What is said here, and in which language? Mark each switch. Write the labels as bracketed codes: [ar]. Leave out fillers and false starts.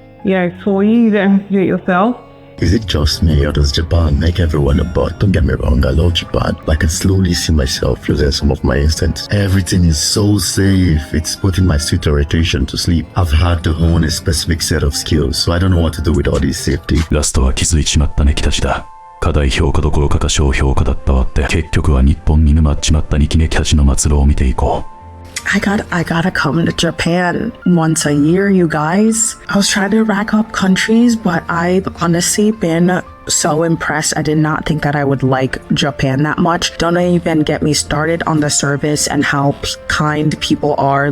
[en] You know, for you don't have to do it yourself. Is it just me, or does Japan make everyone a butt? Don't get me wrong, I love Japan. I can slowly see myself losing some of my instincts. Everything is so safe. It's putting my sweet irritation to sleep. I've had to hone a specific set of skills, so I don't know what to do with all this safety. [ja] ラストは気づいちまったネキたちだ。過大評価どころか過小評価だったわって、結局は日本に沼っちまったニキネキたちの末路を見ていこう。 [en] I gotta come to Japan once a year, you guys. I was trying to rack up countries, but I've honestly been so impressed. I did not think that I would like Japan that much. Don't even get me started on the service and how kind people are.